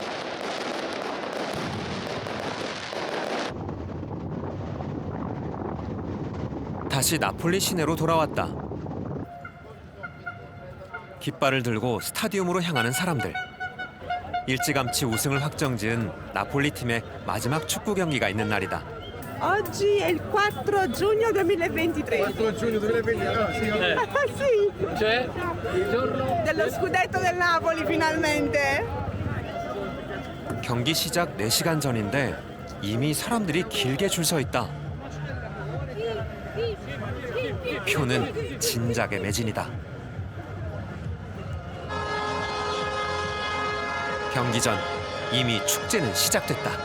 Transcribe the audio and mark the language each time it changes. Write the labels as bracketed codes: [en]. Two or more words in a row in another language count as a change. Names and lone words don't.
[ko] 다시 나폴리 시내로 돌아왔다. 깃발을 들고 스타디움으로 향하는 사람들. 일찌감치 우승을 확정지은 나폴리 팀의 마지막 축구 경기가 있는 날이다. [it] Oggi è il 4 giugno 2023. 4 giugno 2023, Sì. Cioè, il giorno Dello scudetto del Napoli finalmente. [ko] 경기 시작 4시간 전인데 이미 사람들이 길게 줄 서 있다. 표는 진작에 매진이다. 경기 전 이미 축제는 시작됐다.